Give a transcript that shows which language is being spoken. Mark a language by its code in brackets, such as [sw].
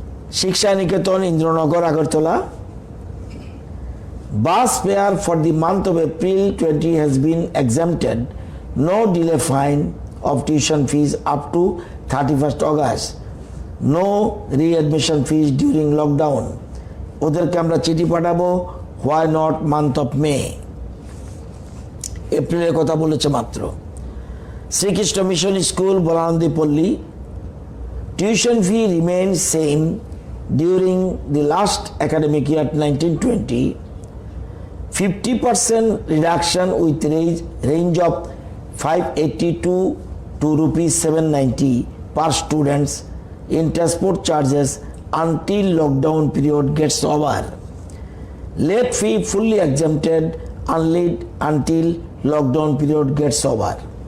[en] Shiksha Niketan, Indranagar, Agartala, bus fare for the month of April 20 has been exempted. No delay fine of tuition fees up to 31st August. No readmission fees during lockdown. [bn] ওদেরকে আমরা চিঠি পাঠাবো, [en] why not month of May, [bn] এপ্রিলের কথা বলেছে মাত্র। [en] Srikrishna mission school, Balanandi Palli, tuition fee remain same during the last academic year 1920. 50% reduction with range of 582 to rupees 790 per students in transport charges until lockdown period gets over. Late fee fully exempted until lockdown period gets over.